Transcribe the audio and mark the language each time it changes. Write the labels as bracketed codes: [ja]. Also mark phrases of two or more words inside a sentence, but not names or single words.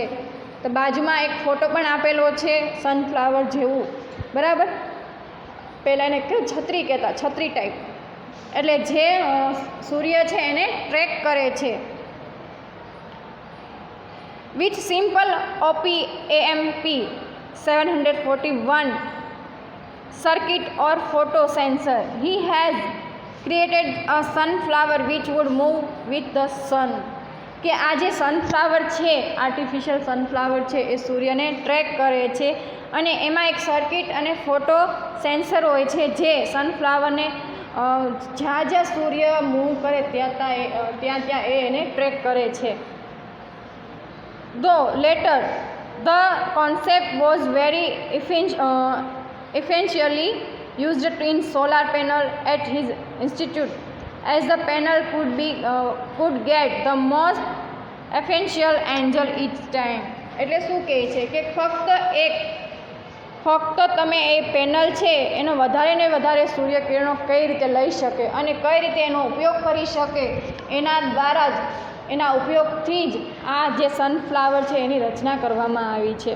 [gu] તો બાજુમાં એક ફોટો પણ આપેલો છે સનફ્લાવર જેવું, બરાબર. પહેલાં એને કેવું છત્રી કહેતા, છત્રી ટાઈપ, એટલે જે સૂર્ય છે એને ટ્રેક કરે છે. [en] with simple OP-AMP 741 circuit or photo sensor, he has created a sunflower which would move with the sun. [gu] કે આ જે સનફ્લાવર છે, [en] artificial sunflower [gu] છે, એ સૂર્યને ટ્રેક કરે છે અને એમાં એક સર્કિટ અને [en] photo sensor [gu] હોય છે જે સનફ્લાવરને જ્યાં સૂર્ય મૂવ કરે ત્યાં એ એને ટ્રેક કરે છે. [en] Though later the concept was very efficiently used in solar panel at his institute, as the panel could get the most efficient angle each time. [gu] એટલે શું કહે છે કે ફક્ત તમે એ પેનલ છે એનો વધારે ને વધારે સૂર્યકિરણો કઈ રીતે લઈ શકે અને કઈ રીતે એનો ઉપયોગ કરી શકે, એના ઉપયોગથી જ આ જે સનફ્લાવર છે એની રચના કરવામાં આવી છે.